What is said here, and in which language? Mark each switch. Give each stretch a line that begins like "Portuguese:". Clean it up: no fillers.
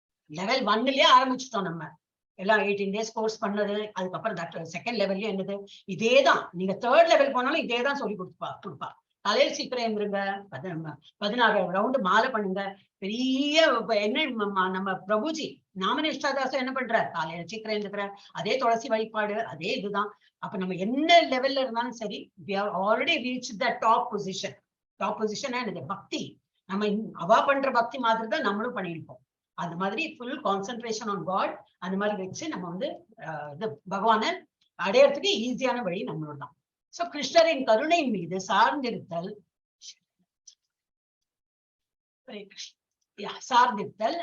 Tamil: Level 1லயே ஆரம்பிச்சுட்டோம் நம்ம எல்லாம். 18 days கோர்ஸ் பண்ணது, அதுக்கப்புறம் செகண்ட் லெவல்லயே என்னது இதேதான். நீங்க 3rd லெவல் போனாலும் இதேதான் சொல்லி கொடுப்பா. காலையில் சீக்கிரம் இருந்துருங்க, 16 ரவுண்டு மாலை பண்ணுங்க. பெரிய என்ன நம்ம பிரபுஜி நாமனிஷ்டாதாசம் என்ன பண்றாரு, காலையில சீக்கிரம் இருந்துக்கிறார், அதே துளசி வழிபாடு, அதே இதுதான். அப்ப நம்ம என்ன லெவல்ல இருந்தாலும் சரி,
English: we have already reached the top position.
Tamil: Top பொசிஷனா என்னது, பக்தி. நம்ம அவா பண்ற பக்தி மாதிரி தான் நம்மளும் பண்ணிருப்போம். அது மாதிரி
English: full concentration on God,
Tamil: அந்த மாதிரி வச்சு நம்ம பகவானை அடையறதுக்கு ஈஸியான வழி நம்மளோட தான். சோ கிருஷ்ணரின் கருணையின் மீது சார்ந்திருத்தல், சார்ந்திருத்தல்.